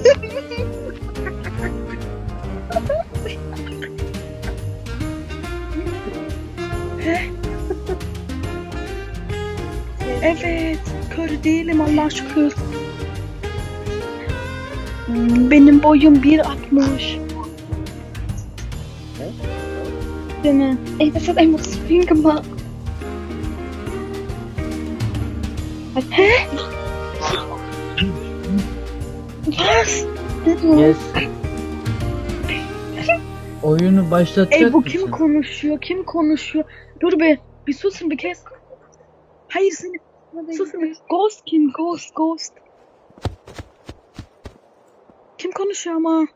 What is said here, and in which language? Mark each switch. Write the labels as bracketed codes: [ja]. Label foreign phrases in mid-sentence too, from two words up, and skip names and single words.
[tr] Evet, kör değilim Allah'a şükür. Benim boyum 1.60. Değil mi? Ey, [de] das hat einfach so viel gemacht. Hä? Was? [tr] Yes. Oyunu başlatacak Ey bu mısın? kim konuşuyor? Kim konuşuyor? Dur bir susun bir kez. Hayır sen susun bir. Ghost kim? Ghost. Kim konuşuyor ama?